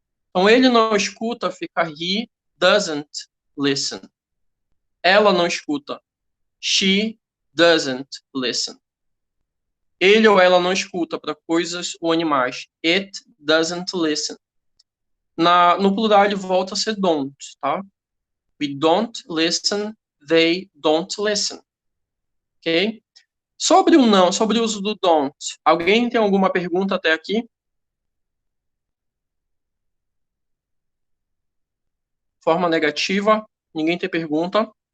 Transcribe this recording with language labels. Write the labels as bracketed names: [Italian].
[Portuguese] Então, ele não escuta, fica [English] he doesn't listen. [Portuguese] Ela não escuta. [English] She doesn't listen. [Portuguese] Ele ou ela não escuta para coisas ou animais. [English] It doesn't listen. [Portuguese] No plural, ele volta a ser don't, tá? [English] We don't listen, they don't listen. Ok? [Portuguese] Sobre o não, sobre o uso do don't, alguém tem alguma pergunta até aqui? Forma negativa, ninguém tem pergunta.